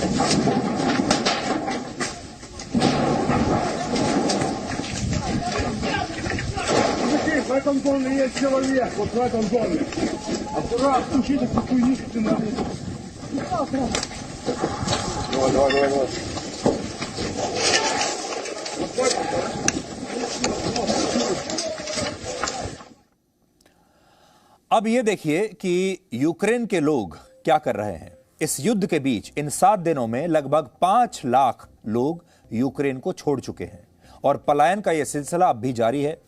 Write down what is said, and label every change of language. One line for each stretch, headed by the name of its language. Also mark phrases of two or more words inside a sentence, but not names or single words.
Russian: В этом доме есть человек, вот в этом доме. Аккуратно, учитесь, какую нитку надо. Давай.
Hindi: अब ये देखिए कि यूक्रेन के लोग क्या कर रहे हैं। इस युद्ध के बीच इन 7 दिनों में लगभग 5 लाख लोग यूक्रेन को छोड़ चुके हैं और पलायन का यह सिलसिला अब भी जारी है।